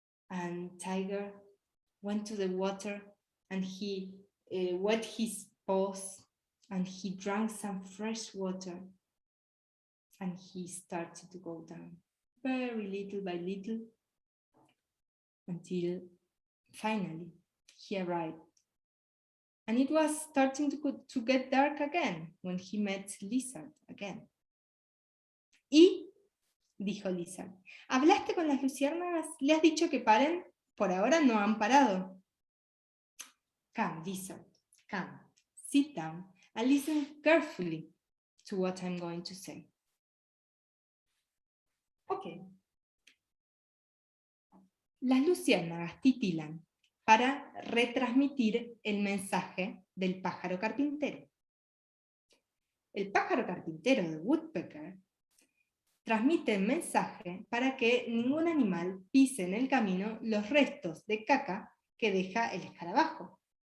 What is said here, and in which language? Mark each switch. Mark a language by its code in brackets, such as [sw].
[en] And Tiger went to the water and he wet his paws and he drank some fresh water and he started to go down very little by little until finally he arrived. And it was starting to get dark again when he met Lizard again. [es] Y dijo Lizard, ¿hablaste con las luciérnagas? ¿Le has dicho que paren? Por ahora no han parado. [en] Come, Lizard, come, sit down and listen carefully to what I'm going to say. Ok. [es] Las luciérnagas titilan para retransmitir el mensaje del pájaro carpintero. El pájaro carpintero de Woodpecker transmite el mensaje para que ningún animal pise en el camino los restos de caca que deja el escarabajo.